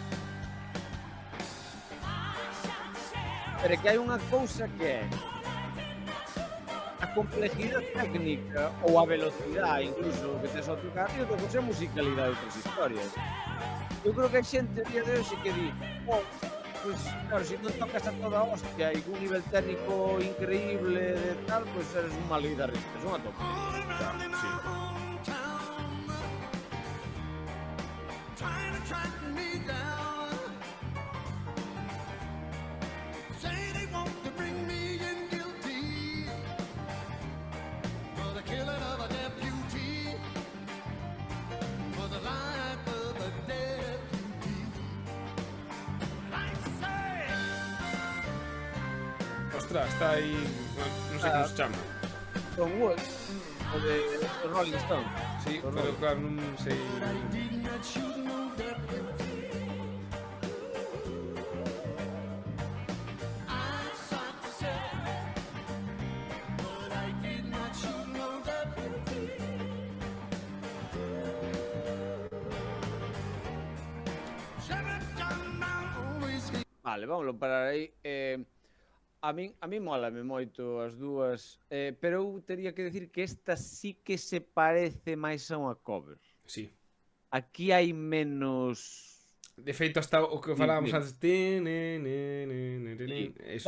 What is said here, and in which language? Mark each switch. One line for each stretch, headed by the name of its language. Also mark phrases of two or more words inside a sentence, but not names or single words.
Galician: Pero é que hai unha cousa que é a complejidade técnica ou a velocidade incluso que tes ao tocar e outra cousa é a musicalidade de outras historias. Eu creo que hai xente a día de hoxe que di, pues claro, se non tocas a toda hostia e cun nivel técnico increíble de tal,
Spanish: pues eres un mal guitarrista,
Galician: es unha tope. sí.
English: Trying to track me down. Say they want to bring me in guilty for the killing of a deputy, for the life of a deputy. I say,
Galician: Ostras, está aí, non sei como se chama. Tom Wood, o de Rolling Stone. Sí, o pero Rolling. claro, non sei.
English: did not shoot no deputy. I shot the sheriff, but I did not shoot no deputy. Sheriff John Brown always
Galician: Vale, vámonos parar aí. A min mólame moito as dúas, pero eu teria que decir que esta sí que se parece máis a unha cover. Sí. Aquí hai menos De feito, hasta o que falábamos sí. antes... Eso